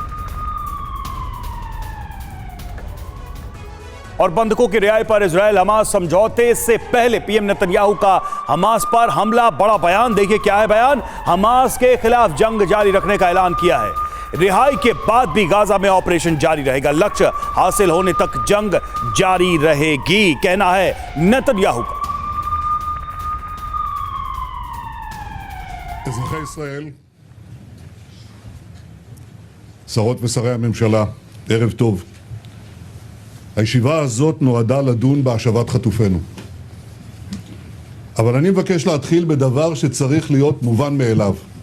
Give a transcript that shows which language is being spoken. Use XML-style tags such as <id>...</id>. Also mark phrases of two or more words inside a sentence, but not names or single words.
<hi>और बंधकों की रिहाई पर इजराइल हमास समझौते से पहले पीएम नेतन्याहू का हमास पर हमला, बड़ा बयान। देखिए क्या है बयान। हमास के खिलाफ जंग जारी रखने का ऐलान किया है। रिहाई के बाद भी गाजा में ऑपरेशन जारी रहेगा, लक्ष्य हासिल होने तक जंग जारी रहेगी, कहना है नेतन्याहू का।</hi> <he>אזרחי ישראל, שרות ושרי הממשלה, ערב טוב. הישיבה הזאת נועדה לדון בהשבת חטופינו. אבל אני מבקש להתחיל בדבר שצריך להיות מובן מאליו.</he>